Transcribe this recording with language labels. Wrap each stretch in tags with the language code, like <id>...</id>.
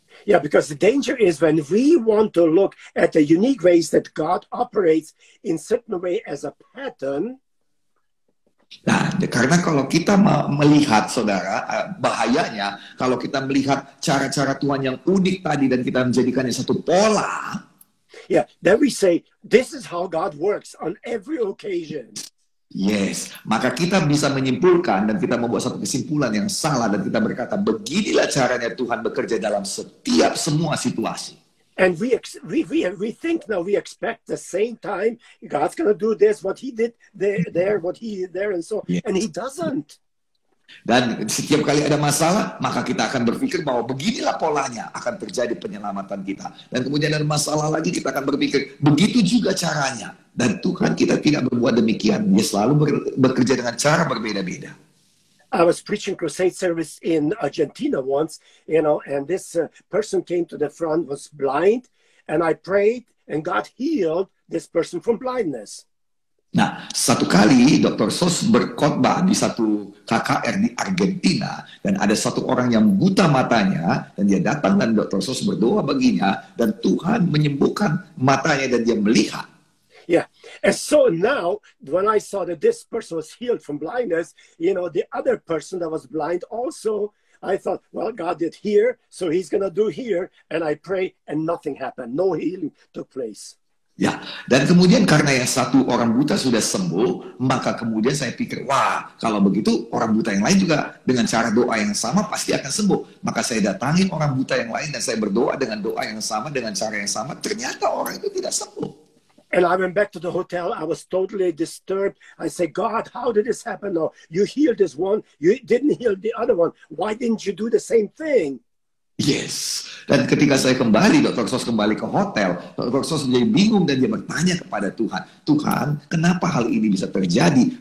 <en>Yeah, because the danger is when we want to look at the unique ways that God operates in certain way as a pattern.</en> <id>Nah, karena kalau kita melihat, saudara, bahayanya kalau kita melihat cara-cara Tuhan yang unik tadi dan kita menjadikannya satu pola.</id> <en>Yeah, then we say, this is how God works on every occasion.</en> <id>Yes, maka kita bisa menyimpulkan dan kita membuat satu kesimpulan yang salah dan kita berkata, beginilah caranya Tuhan bekerja dalam semua situasi.</id> <en>And we think now we expect the same time God's going to do this, what he did there, what he did there, and so, yes. And he doesn't.</en> <id>Dan setiap kali ada masalah, maka kita akan berpikir bahwa beginilah polanya akan terjadi penyelamatan kita. Dan kemudian ada masalah lagi, kita akan berpikir, begitu juga caranya. Dan Tuhan kita tidak berbuat demikian. Dia selalu bekerja dengan cara berbeda-beda.</id> <en>I was preaching crusade service in Argentina once, and this person came to the front, was blind, and I prayed, and God healed this person from blindness.</en> <id>Nah, satu kali Dr. Sos berkhotbah di satu KKR di Argentina dan ada satu orang yang buta matanya dan dia datang dan Dr. Sos berdoa baginya dan Tuhan menyembuhkan matanya dan dia melihat.</id> <en>Yeah, and so now when I saw that this person was healed from blindness, the other person that was blind also, I thought, well, God did here, so he's going to do here, and I pray and nothing happened. No healing took place.</en> <id>Ya, dan kemudian karena yang satu orang buta sudah sembuh, maka kemudian saya pikir, wah, kalau begitu orang buta yang lain juga dengan cara doa yang sama pasti akan sembuh. Maka saya datangi orang buta yang lain dan saya berdoa dengan doa yang sama, dengan cara yang sama. Ternyata orang itu tidak sembuh.</id> <en>And I went back to the hotel. I was totally disturbed. I said, God, how did this happen? No, you healed this one. You didn't heal the other one. Why didn't you do the same thing?</en> <id>Yes. Dan ketika saya kembali, Dr. Sos kembali ke hotel, Dr. Sos menjadi bingung dan dia bertanya kepada Tuhan, Tuhan, kenapa hal ini bisa terjadi?</id>